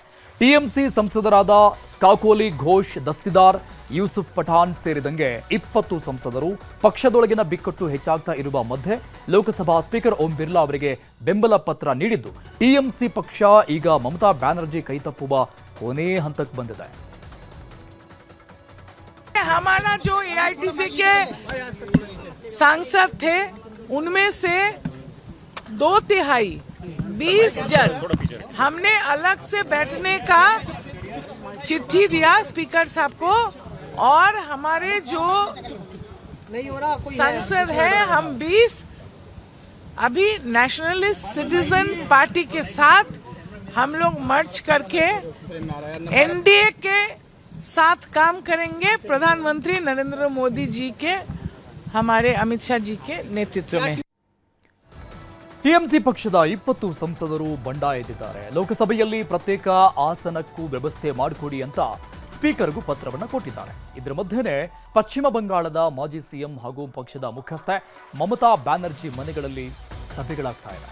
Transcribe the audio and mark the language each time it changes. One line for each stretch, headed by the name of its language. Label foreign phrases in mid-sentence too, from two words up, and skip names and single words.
Kannada: ಟಿಎಂಸಿ ಸಂಸದರಾದ ಕಾಕೋಲಿ ಘೋಷ್, ದಸ್ತಿದಾರ್, ಯೂಸುಫ್ ಪಠಾಣ್ ಸೇರಿದಂಗೆ 20 ಸಂಸದರು ಪಕ್ಷದೊಳಗಿನ ಬಿಕ್ಕಟ್ಟು ಹೆಚ್ಚಾಗ್ತಾ ಇರುವ ಮಧ್ಯೆ ಲೋಕಸಭಾ ಸ್ಪೀಕರ್ ಓಂ ಬಿರ್ಲಾ ಅವರಿಗೆ ಬೆಂಬಲ ಪತ್ರ ನೀಡಿದ್ದು ಟಿಎಂಸಿ ಪಕ್ಷ ಈಗ ಮಮತಾ ಬ್ಯಾನರ್ಜಿ ಕೈತಪ್ಪುವ ಕೊನೆ ಹಂತಕ್ಕೆ ಬಂದಿದೆ.
Hindi: हमारा जो एआईटीसी के सांसद थे उनमें से 2/3 20 जन हमने अलग से बैठने का चिट्ठी दिया स्पीकर साहब को, और हमारे जो सांसद है हम 20 अभी नेशनलिस्ट सिटीजन पार्टी के साथ हम लोग मर्ज करके एनडीए के साथ काम करेंगे, प्रधानमंत्री नरेंद्र मोदी जी के, हमारे अमित शाह जी के नेतृत्व में.
Kannada: ಟಿಎಂಸಿ ಪಕ್ಷದ 20 ಸಂಸದರು ಬಂಡಾಯ ಎದ್ದಿದ್ದಾರೆ. ಲೋಕಸಭೆಯಲ್ಲಿ ಪ್ರತ್ಯೇಕ ಆಸನಕ್ಕೂ ವ್ಯವಸ್ಥೆ ಮಾಡಿಕೊಡಿ ಅಂತ ಸ್ಪೀಕರ್ಗೂ ಪತ್ರವನ್ನು ಕೊಟ್ಟಿದ್ದಾರೆ. ಇದರ ಮಧ್ಯೆನೇ ಪಶ್ಚಿಮ ಬಂಗಾಳದ ಮಾಜಿ ಸಿಎಂ ಹಾಗೂ ಪಕ್ಷದ ಮುಖ್ಯಸ್ಥೆ ಮಮತಾ ಬ್ಯಾನರ್ಜಿ ಮನೆಗಳಲ್ಲಿ ಸಭೆಗಳಾಗ್ತಾ ಇದೆ.